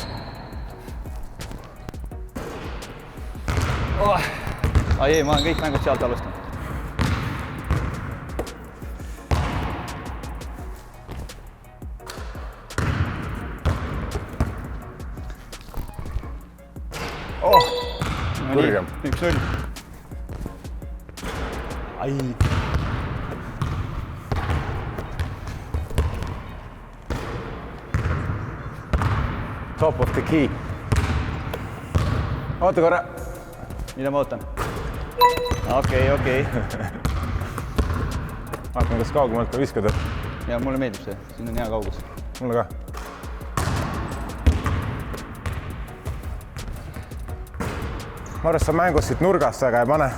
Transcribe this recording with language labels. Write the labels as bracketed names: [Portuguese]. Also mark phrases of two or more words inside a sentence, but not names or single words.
[Estonian] Ai ei, ma olen kõik mängud sealt alustanud. Kõrgem. 1-0. Ai. [English] Top of the key. [Estonian] Oota korra. Mida ma ootan? Okei. Vaatame, kas kaugemalt ka viskada. Ja mulle meeldib see, siin on hea kaugus. Mulle ka. Ma arvan, sa mängus siit nurgast väga ei pane.